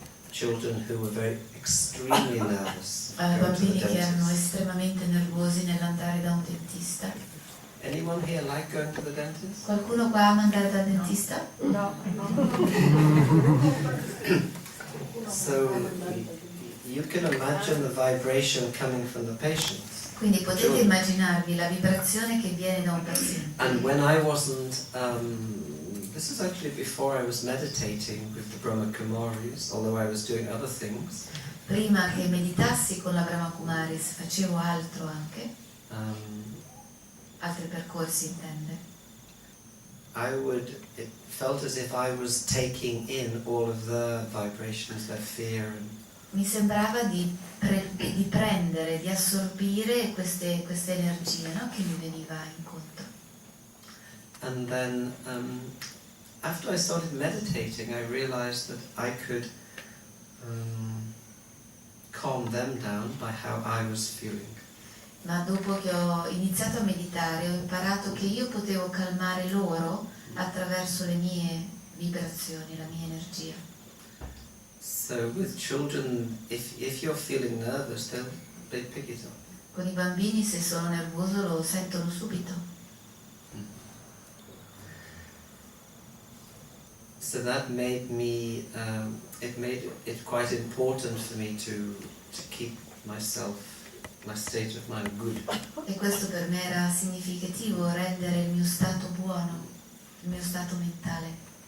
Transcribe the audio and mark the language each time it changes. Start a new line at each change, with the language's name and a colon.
English: Children who were very extremely nervous.
Italian: Bambini che erano estremamente nervosi nell'andare da un dentista.
English: Anyone here like going to the dentist?
Italian: Qualcuno qua ama andare dal dentista?
English: No. So you can imagine the vibration coming from the patient.
Italian: Quindi potete immaginarvi la vibrazione che viene da un paziente.
English: And when I wasn't, this is actually before I was meditating with the Brahma Kumaris, although I was doing other things.
Italian: Prima che meditassi con la Brahma Kumaris facevo altro anche, altri percorsi intende.
English: It felt as if I was taking in all of the vibrations, their fear and
Italian: Mi sembrava di prendere, di assorbire queste energie, no? Che mi veniva incontro.
English: And then after I started meditating, I realized that I could calm them down by how I was feeling.
Italian: Ma dopo che ho iniziato a meditare ho imparato che io potevo calmare loro attraverso le mie vibrazioni, la mia energia.
English: So with children, if you're feeling nervous, they pick it up.
Italian: Con i bambini se sono nervoso lo sentono subito.
English: So that made me, it made it quite important for me to keep my state of mind good.
Italian: E questo per me era significativo, rendere il mio stato buono, il mio stato mentale.